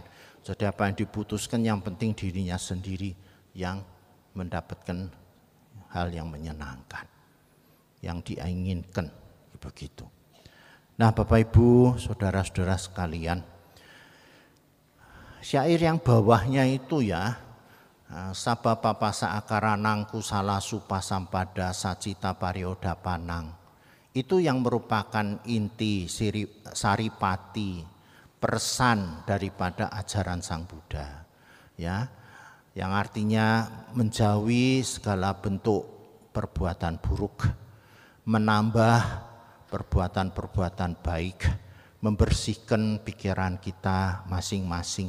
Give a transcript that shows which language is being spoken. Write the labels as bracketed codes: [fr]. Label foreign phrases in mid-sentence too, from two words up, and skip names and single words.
[id] Jadi apa yang diputuskan yang penting dirinya sendiri yang mendapatkan hal yang menyenangkan, yang diinginkan, begitu. Nah Bapak Ibu, saudara-saudara sekalian, syair yang bawahnya itu ya, [pi] Sabapa pasa akaranang kusala supa sampada sacita parioda panang. [id] Itu yang merupakan inti saripati persan daripada ajaran Sang Buddha. Ya, yang artinya menjauhi segala bentuk perbuatan buruk, menambah perbuatan-perbuatan baik, membersihkan pikiran kita masing-masing.